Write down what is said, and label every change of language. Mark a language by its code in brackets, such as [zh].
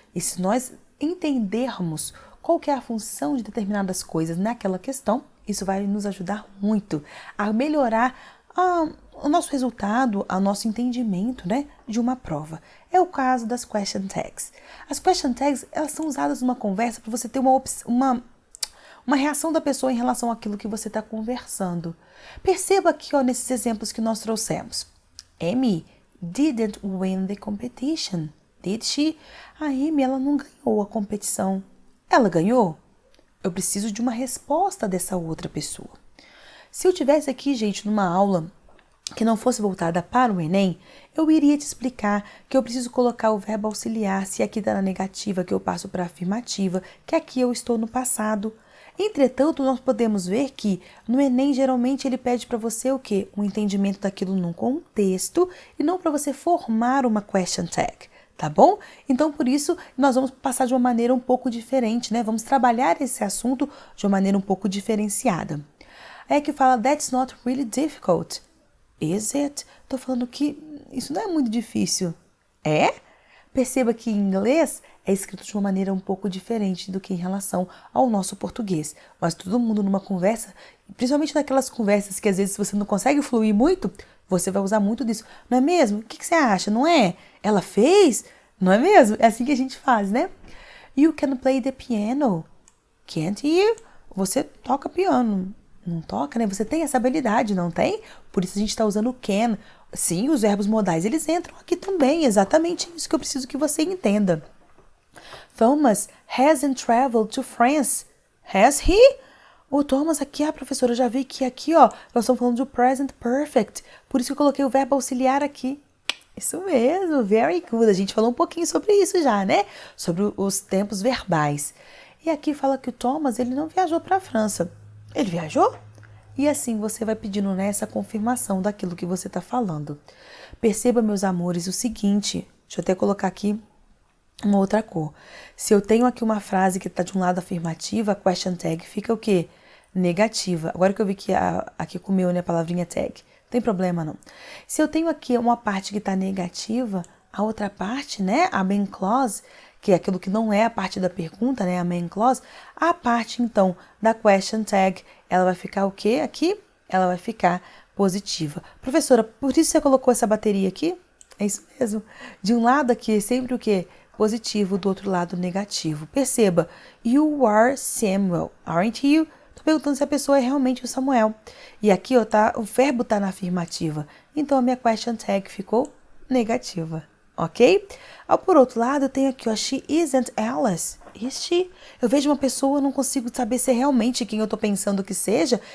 [pt] E se nós entendermos qual que é a função de determinadas coisas naquela questão, isso vai nos ajudar muito a melhorar o nosso resultado, o nosso entendimento, né, de uma prova. É o caso das question tags. As question tags, elas são usadas numa conversa para você ter uma reação da pessoa em relação àquilo que você está conversando. Perceba aqui, ó, nesses exemplos que nós trouxemos. [en] Amy didn't win the competition. Did she? [pt] A Amy, ela não ganhou a competição. Ela ganhou? Eu preciso de uma resposta dessa outra pessoa. Se eu tivesse aqui, gente, numa aula que não fosse voltada para o Enem, eu iria te explicar que eu preciso colocar o verbo auxiliar, se aqui está na negativa, que eu passo para a afirmativa, que aqui eu estou no passado. Entretanto, nós podemos ver que no Enem, geralmente, ele pede para você o quê? Um entendimento daquilo num contexto e não para você formar uma question tag. Tá bom? Então, por isso, nós vamos passar de uma maneira um pouco diferente, né? Vamos trabalhar esse assunto de uma maneira um pouco diferenciada. É que fala, [en] that's not really difficult. Is it? [pt] Tô falando que isso não é muito difícil. É? Perceba que em inglês é escrito de uma maneira um pouco diferente do que em relação ao nosso português. Mas todo mundo numa conversa, principalmente naquelas conversas que às vezes você não consegue fluir muito, você vai usar muito disso. Não é mesmo? O que você acha? Não é? Ela fez? Não é mesmo? É assim que a gente faz, né? [en] You can play the piano. Can't you? [pt] Você toca piano. Não toca, né? Você tem essa habilidade, não tem? Por isso a gente está usando o can. Sim, os verbos modais, eles entram aqui também. Exatamente isso que eu preciso que você entenda. [en] Thomas hasn't traveled to France. Has he? [pt] O Thomas aqui, professora, eu já vi que aqui, ó, nós estamos falando do present perfect. Por isso que eu coloquei o verbo auxiliar aqui. Isso mesmo, [en] very good. [pt] A gente falou um pouquinho sobre isso já, né? Sobre os tempos verbais. E aqui fala que o Thomas, ele não viajou para a França. Ele viajou? E assim você vai pedindo, né, essa confirmação daquilo que você está falando. Perceba, meus amores, o seguinte. Deixa eu até colocar aqui uma outra cor. Se eu tenho aqui uma frase que está de um lado afirmativa, a question tag fica o quê? Negativa. Agora que eu vi que aqui comeu, né, a palavrinha tag. Não tem problema, não. Se eu tenho aqui uma parte que está negativa, a outra parte, né, a main clause, que é aquilo que não é a parte da pergunta, né, a main clause, a parte, então, da question tag, ela vai ficar o quê aqui? Ela vai ficar positiva. Professora, por isso você colocou essa bateria aqui? É isso mesmo. De um lado aqui é sempre o quê? Positivo, do outro lado negativo. Perceba, [en] you are Samuel, aren't you? [pt] Tô perguntando se a pessoa é realmente o Samuel. E aqui, ó, o verbo tá na afirmativa. Então, a minha question tag ficou negativa, ok? Por outro lado, eu tenho aqui, ó, [en] she isn't Alice. Is she? [pt] Eu vejo uma pessoa, eu não consigo saber se é realmente quem eu tô pensando que seja.